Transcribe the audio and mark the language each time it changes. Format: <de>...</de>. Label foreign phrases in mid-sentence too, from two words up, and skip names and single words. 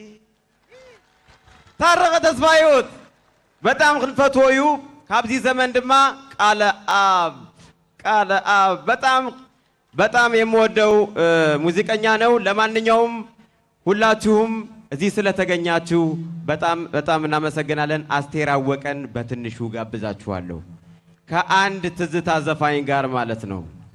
<am>ታረቀ ተስፋ ሕይወት በጣም</am> <ti>ክንፈትወዩ ካብዚ ዘመን ድማ</ti> <am>ቃለ አብ በጣም የምወደው ሙዚቀኛ ነው። ለማንኛውም ሁላችሁም እዚህ ስለተገኛችሁ በጣም እናመሰግናለን። አስቴር አወቀን በትንሹ ጋብዛችኋለሁ ከአንድ ትዝታ ዘፋኝ ጋር ማለት ነው።</am>